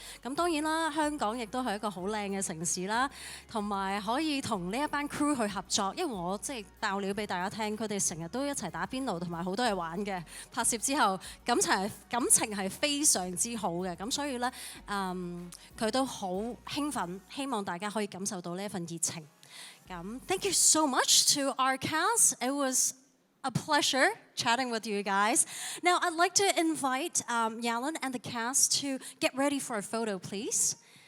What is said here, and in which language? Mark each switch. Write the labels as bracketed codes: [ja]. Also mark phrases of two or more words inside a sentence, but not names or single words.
[yue] 咁當然啦，香港亦都係一個好靚嘅城市啦，同埋可以同呢一班 crew 去合作。因為我即係爆料俾大家聽，佢哋成日都一齊打邊爐，同埋好多嘢玩嘅。拍攝之後感情係非常之好嘅。咁所以咧，佢都好興奮，希望大家可以感受到呢一份熱情。 [en] Thank you so much to our cast. It was a pleasure chatting with you guys. Now, I'd like to invite Yalun and the cast to get ready for a photo, please.